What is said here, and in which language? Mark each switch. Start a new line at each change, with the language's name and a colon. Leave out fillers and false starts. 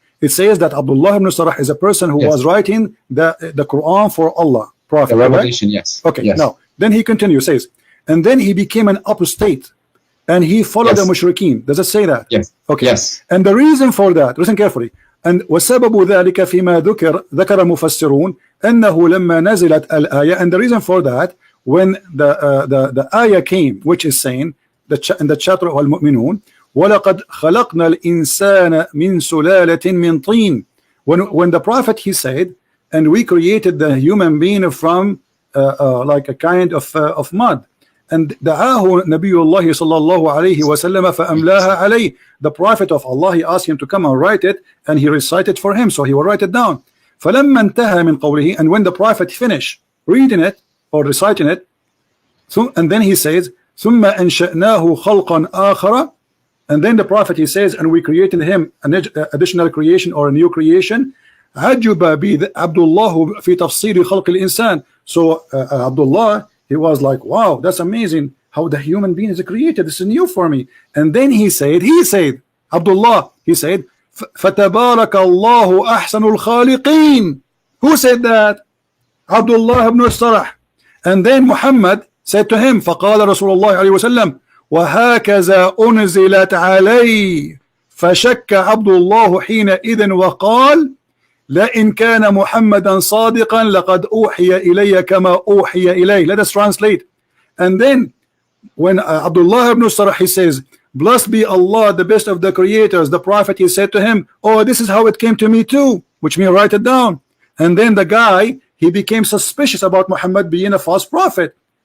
English: It says that Abdullah ibn Sarh is a person who was writing the Quran for Allah, Prophet. The revelation, right? Yes. Okay. Yes. Now, then he continues, says, and then he became an apostate, and he followed the mushrikeen. Does it say that? Yes. Okay. Yes. And the reason for that, listen carefully. And
Arabic: وسبب ذلك فيما ذكر المفسرون أنه لما نزلت الآية.
English: And the reason for that, when the ayah came, which is saying in the chapter of Al-Mu'minun,
Arabic: وَلَقَدْ خَلَقْنَا الْإِنسَانَ مِنْ سُلَالَةٍ مِنْ طِينٍ.
English: When the Prophet, he said, and we created the human being from like a kind of mud. And
Arabic: دعاه نبي الله صلى الله عليه وسلم فأملاها عليه.
English: The Prophet of Allah, he asked him to come and write it, and he recited for him, so he will write it down.
Arabic: فلما انتهى من قوله,
English: and when the prophet finished reading it or reciting it, so, and then he says
Arabic: ثم أنشأناه خلقا آخر,
English: and then the prophet he says, and we created him an additional creation or a new creation.
Arabic: عجب عبد الله في تفسير خلق الإنسان.
English: So Abdullah, he was like, wow, that's amazing how the human being is created, this is new for me. And then he said Abdullah, he said
Arabic: فَتَبَارَكَ اللَّهُ أَحْسَنُ الْخَالِقِينَ.
English: Who said that? Abdullah ibn Sarah. And then Muhammad said to him,
Arabic: فقال رسول الله عليه وسلم وهكذا أنزلت علي, فشك عبد الله حينئذ وقال لئن كان محمدا صادقا لقد أوحي إلي كما أوحي إليه.
English: Let us translate. And then when Abdullah ibn Sarah, he says, blessed be Allah, the best of the creators, the prophet, he said to him, oh, this is how it came to me too, which means write it down. And then the guy, he became suspicious about Muhammad being a false prophet.